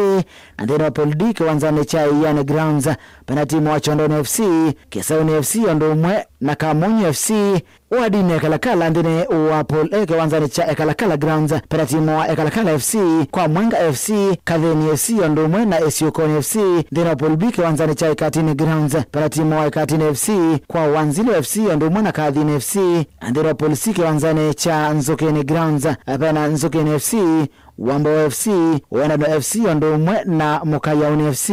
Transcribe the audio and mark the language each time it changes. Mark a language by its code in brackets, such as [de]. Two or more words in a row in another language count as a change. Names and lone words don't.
[kam] Ndini wa Pool D kiwanzani cha Iyane Grounds pena timu wa Chondoni FC, Kisauni FC, Ondomwe na Kamunyi FC. Wadi ni Ekalakala ndini wa Pool A kiwanzani cha Ekalakala Grounds pena timu wa Ekalakala FC, kwa Mwenga FC, Kadheni FC, Ondomwe na Esiokoni FC. Ndini wa Pool B kiwanzani cha Ekatini Grounds pena timu wa Ekatini FC, kwa Wanzilo FC, Ondomwe na Kadhini FC. Ndini wa Pool C kiwanzani cha Nzukeni Grounds pena Nzukeni FC, Wambo FC, Wenado FC, Ondomwe na Mukayauni FC.